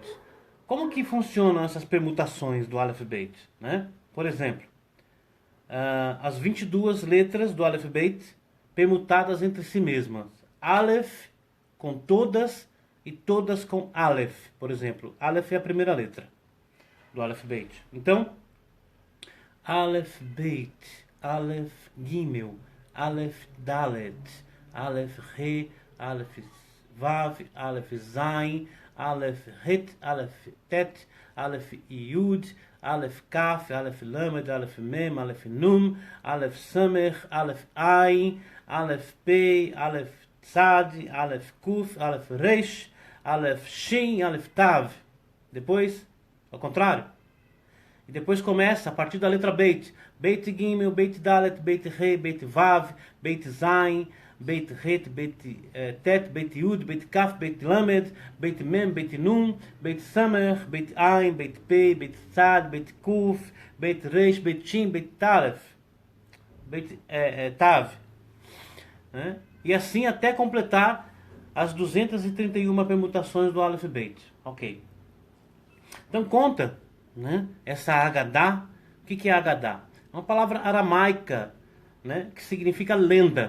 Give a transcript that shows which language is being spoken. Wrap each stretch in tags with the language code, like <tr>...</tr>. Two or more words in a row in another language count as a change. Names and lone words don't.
<pt>Como que funcionam essas permutações do Aleph Beit, né? Por exemplo, as 22 letras do Aleph Beit permutadas entre si mesmas. Aleph com todas e todas com Aleph. Por exemplo, Aleph é a primeira letra do Aleph Beit. Então, Aleph Beit, Aleph Gimel, Aleph Dalet, Aleph Re, Aleph Vav, Aleph Zain, Aleph Het, Aleph Tet, Aleph Yud, Aleph Kaf, Aleph Lamed, Aleph Mem, Aleph Num, Aleph Samech, Aleph Ain, Aleph Pei, Aleph Tzad, Aleph Kuf, Aleph Reish, Aleph Shin, Aleph Tav. Depois, ao contrário. E depois começa a partir da letra Beit. Beit Gimel, Beit Dalet, Beit Re, Beit Vav, Beit Zain, Beit Het, Beit Tet, Beit Yud, Beit Kaf, Beit Lamed, Beit Mem, Beit Nun, Beit Samer, Beit Ain, Beit Pei, Beit Tzad, Beit Kuf, Beit Reish, Beit Shin, Beit Talef, Beit Tav. Né? E assim até completar as 231 permutações do Aleph Beit. Ok. Então conta, né, essa Agadá. O que é Agadá? É uma palavra aramaica, né, que significa lenda.</pt>